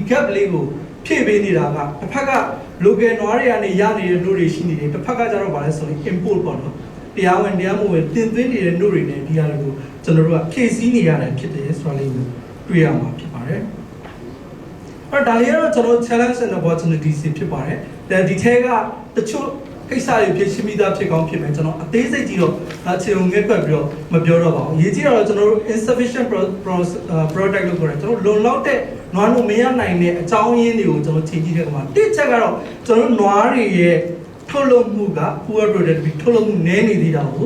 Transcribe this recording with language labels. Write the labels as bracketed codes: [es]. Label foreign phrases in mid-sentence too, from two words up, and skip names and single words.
[my] gap လေးကိုဖြည့်ပေးနေတာကတစ်ဖက်က local နွားတွေကနေရနေတဲ့နှုတ်တွေရှိနေတယ်တစ်ဖက်ကကျတော့ဗာလဲဆိုရင် import ပေါ့နော်တရားဝင်တရားမဝင်တင်သွင်းနေတဲ့နှုတ်တွေနဲ့ဒီဟာတွေကိုကျွန်တော်တို့ကဖြည့်ဆည်းနေရတယ်ဖြစ်တယ်ဆိုတာလေးကိုတွေ့ရမှာဖြစ်ပါတယ်အဲ့ဒါလေးကတော့ကျွန်တော် [en] challenge and opportunities [my] ဖြစ်ပါတယ်ဒါဒီထဲကတချို့ကိစ္စတွေဖြစ်ရှင်းပြီးသားဖြစ်ကောင်းဖြစ်မယ်ကျွန်တော်အသေးစိတ်ကြီးတော့အခြေုံငဲ့ကွက်ပြီးတော့မပြောတော့ပါဘူးအရေးကြီးတော့ကျွန်တော်တို့ insufficient product လို့ခေါ်တယ်ကျွန်တော်လုံလောက်တဲ့နွားနို့မရနိုင်တဲ့အကြောင်းရင်းတွေကိုကျွန်တော်ချိန်ကြည့်တဲ့အခါမှာတစ်ချက်ကတော့ကျွန်တော်တို့နွားတွေရဲ့ထုတ်လုပ်မှုက [en] poor productivity [my] ထုတ်လုပ်မှုနည်းနေသေးတာကို